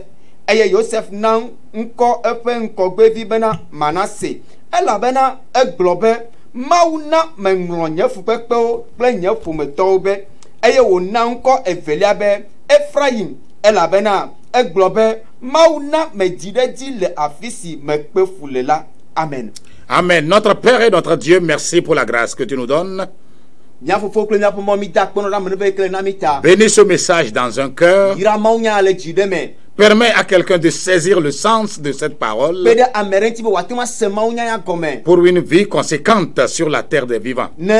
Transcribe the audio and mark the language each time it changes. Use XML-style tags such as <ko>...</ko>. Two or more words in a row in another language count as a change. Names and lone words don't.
<ee>Eye Yosef na ŋkɔ eƒe ŋkɔgbevi bena Manasse, elabena egblɔ be Mawu na meŋlɔ nye fukpekpewo kple nye ƒometɔwo be, eye wòna ŋkɔ evelia be Ephraim, elabena egblɔ be Mawu na medzi ɖe dzi le afi si mekpe fu le la. Amen. Amen.</ee> <fr>Notre Père et notre Dieu, merci pour la grâce que tu nous donnes. Bénis ce message dans un cœur. Permets à quelqu'un de saisir le sens de cette parole pour une vie conséquente sur la terre des vivants.</fr>